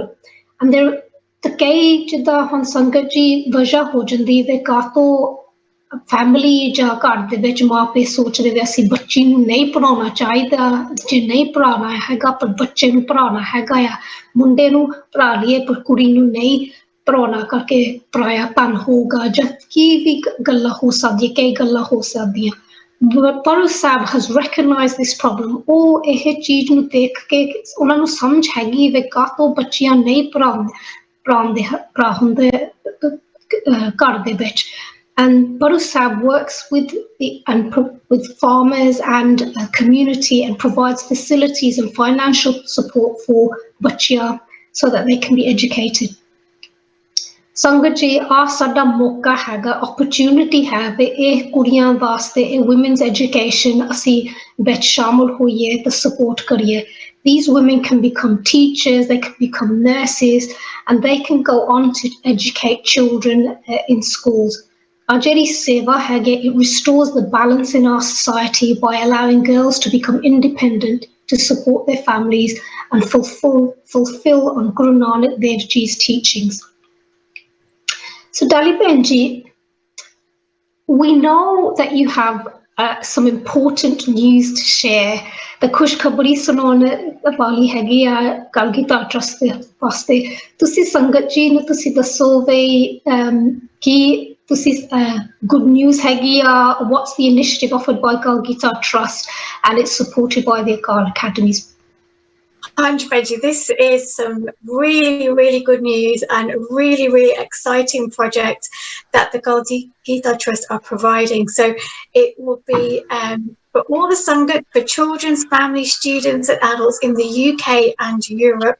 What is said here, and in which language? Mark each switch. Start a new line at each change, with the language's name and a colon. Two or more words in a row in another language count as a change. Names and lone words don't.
Punjabi: ਅੰਦਰ ਤਾਂ ਕਈ ਜਿੱਦਾਂ ਹੁਣ ਸੰਗਤ ਜੀ ਵਜ੍ਹਾ ਹੋ ਜਾਂਦੀ ਵੀ ਕਾਹਤੋਂ ਫੈਮਿਲੀ ਜਾਂ ਘਰ ਦੇ ਵਿੱਚ ਮਾਂ ਪਿਓ ਸੋਚਦੇ ਵੀ ਅਸੀਂ ਬੱਚੀ ਨੂੰ ਨਹੀਂ ਪੜ੍ਹਾਉਣਾ ਚਾਹੀਦਾ, ਜੇ ਨਹੀਂ ਪੜ੍ਹਾਉਣਾ ਹੈਗਾ ਪਰ ਬੱਚੇ ਨੂੰ ਪੜ੍ਹਾਉਣਾ ਹੈਗਾ ਆ, ਮੁੰਡੇ ਨੂੰ ਪੜ੍ਹਾ ਲਈਏ ਪਰ ਕੁੜੀ ਨੂੰ ਨਹੀਂ ਪੜ੍ਹਾਉਣਾ ਕਰਕੇ ਪਰਾਇਆ ਧਨ ਹੋਊਗਾ, ਜਦ ਕੀ ਵੀ ਗੱਲਾਂ ਹੋ ਸਕਦੀਆਂ, ਕਈ ਗੱਲਾਂ ਹੋ ਸਕਦੀਆਂ।
English: Paru Sahib has recognized this problem.
Punjabi: ਉਹ ਇਹ ਚੀਜ਼ ਨੂੰ ਦੇਖ ਕੇ ਉਹਨਾਂ ਨੂੰ ਸਮਝ ਹੈਗੀ ਵੀ ਕਾਹਤੋਂ ਬੱਚੀਆਂ ਨਹੀਂ ਪੜ੍ਹਾਉਂਦੇ ਹੁੰਦੇ ਘਰ ਦੇ ਵਿੱਚ।
English: And Paru Sahib works with farmers and community and provides facilities and financial support for ਬੱਚੀਆਂ so that they can be educated.
Punjabi: ਸੰਗਤ ਜੀ, ਆਹ ਸਾਡਾ ਮੌਕਾ ਹੈਗਾ, ਓਪਰਚੁਨਿਟੀ ਹੈ ਵੀ ਇਹ ਕੁੜੀਆਂ ਵਾਸਤੇ ਇਹ
English: womens education
Punjabi: ਅਸੀਂ ਵਿੱਚ ਸ਼ਾਮਲ ਹੋਈਏ ਤੇ ਸਪੋਰਟ ਕਰੀਏ।
English: These women can become teachers, they can become nurses, and they can go on to educate children in schools.
Punjabi: Our ਜਿਹੜੀ ਸੇਵਾ ਹੈਗੀ,
English: it restores the balance in our society by allowing girls to become independent, to support their families and fulfill on Guru Nanak Dev Ji's teachings. So Dalvinder, we know that you have some important news to share.
Punjabi: The ਖੁਸ਼ਖਬਰੀ ਸੁਣਾਉਣ ਵਾਲੀ ਹੈਗੀ ਆ ਕਲਗੀਧਰ ਟਰੱਸਟ ਦੇ ਵਾਸਤੇ ਤੁਸੀਂ ਸੰਗਤ ਜੀ ਨੂੰ ਤੁਸੀਂ ਦੱਸੋ ਵੇ ਕਿ ਤੁਸੀਂ
English: good news
Punjabi: ਹੈਗੀ ਆ
English: what's the initiative offered by Kal-Gita Trust and it's supported by the Akal Academies. Benji, this is some really, really good news and a really, really exciting project that the Kal-Gita Trust are providing. So it will be for all the Sangat, for children's, families, students and adults in the UK and Europe.